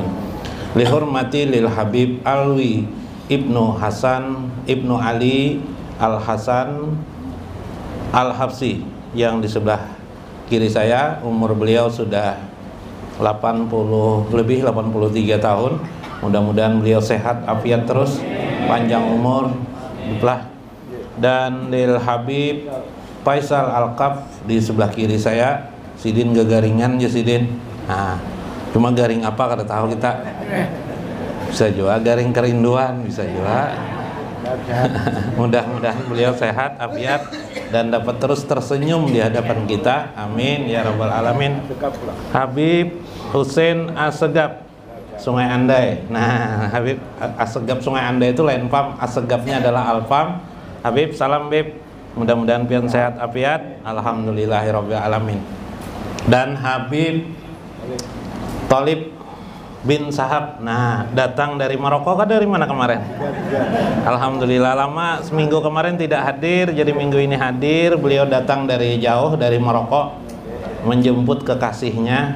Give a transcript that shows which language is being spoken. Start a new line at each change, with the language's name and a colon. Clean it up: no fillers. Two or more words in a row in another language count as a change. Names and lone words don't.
Arabic: Lihurmati lil
Indonesian: Habib Alwi Ibnu Hasan Ibnu Ali Al Hasan Al Habsi yang di sebelah kiri saya. Umur beliau sudah 83 tahun. Mudah-mudahan beliau sehat afiat terus, panjang umur lah. Dan lil Habib Faisal Al-Kaf di sebelah kiri saya.
Banjar: Sidin gagaringan ya Sidin. Nah, cuma garing apa kada tahu kita. Bisa juga garing kerinduan, bisa juga.
Indonesian: Mudah-mudahan beliau sehat afiat dan dapat terus tersenyum di hadapan kita.
Arabic: Amin ya rabbal alamin.
Indonesian: Habib Hussein Assegaf Sungai Andai.
Banjar: Nah, Habib Assegaf Sungai Andai itu lain pam, Assegafnya adalah Alfam.
Indonesian: Habib, salam Bib.
Banjar: Mudah-mudahan pian sehat afiat.
Arabic: Alhamdulillahirabbil alamin.
Indonesian: Dan Habib Thalib bin Sahab. Nah, datang dari Maroko kah dari mana kemarin? Alhamdulillah, lama seminggu kemarin tidak hadir, jadi minggu ini hadir. Beliau datang dari jauh dari Maroko menjemput kekasihnya.